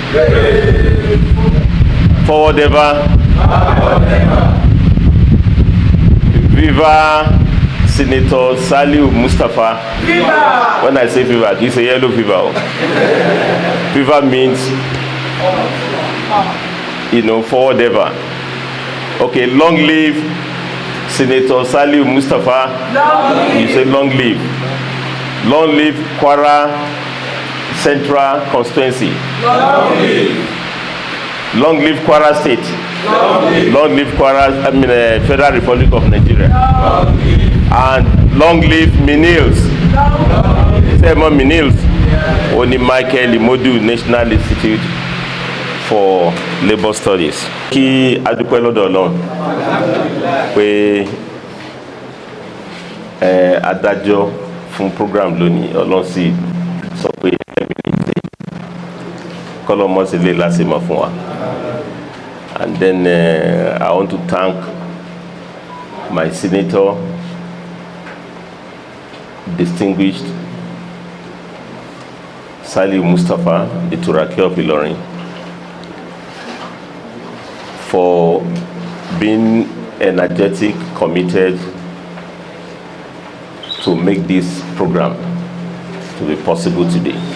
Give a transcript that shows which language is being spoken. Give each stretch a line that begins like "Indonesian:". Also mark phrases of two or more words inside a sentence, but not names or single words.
English: Forward ever. Viva Senator Saliu Mustapha. Viva! When I say fever, it's a yellow fever. Fever means, forward ever. Okay, long live Senator Saliu Mustapha. You say long live. Long live KWARA Central Constituency. Long live. Long live KWARA State. Long live KWARA, Federal Republic of Nigeria. And long live Minils. Say more Minils. Only Michael Imodu National Institute for Labour Studies.
Yoruba: Kí adúpẹ́ lọ́dọ̀ Ọlọ́run pé adájọ́ fún program lónìí Ọlọ́run sì sọ pé ẹ̀mí ní ìdè kọ́lọ́mọ́ sí lè lásìmọ̀ fún wa.
English: And then I want to thank my senator, distinguished Saliu Mustapha, the Turaki of Ilorin, for being energetic, committed to make this program to be possible today.